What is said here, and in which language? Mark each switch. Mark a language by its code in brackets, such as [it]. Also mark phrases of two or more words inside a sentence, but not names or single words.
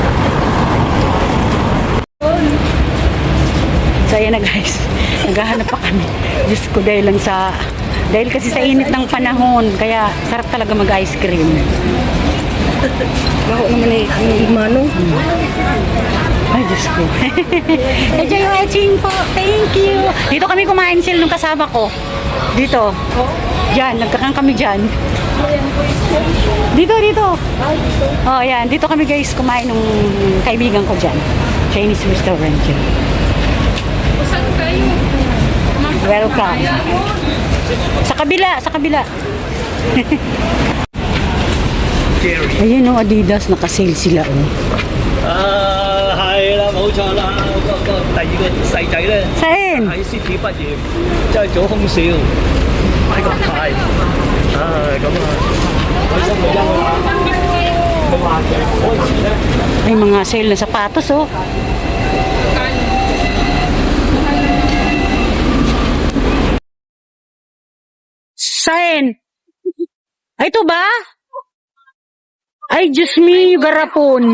[tl] So, ayan na guys. Naghahanap pa kami. Diyos ko, dahil kasi sa init ng panahon, kaya sarap talaga mag- [en] ice cream. [tl] Ako naman eh, manong. Ay, Diyos ko. [en] Enjoy watching po. Thank you. [tl] Dito kami kumain sila nung kasama ko. Dito. Diyan, nagkakang kami dyan. Dito. Oh, yan. Dito kami guys kumain nung kaibigan ko dyan. [en] Chinese restaurant [tl] dyan. Saan kayo? Welcome. Sa kabila. Ayun oh, Adidas, naka-sale sila oh. [yue] 係啦，冇錯啦。第二個細仔咧 [tl] Saan? [yue] 喺 City 畢業，即係做空少，買個牌。咁啊，開心嘅啦。佢話嘅嗰陣時咧。 [tl] May mga sale na sapatos oh. Saan? Ay, ito ba? Ay, Diyos me, garapon.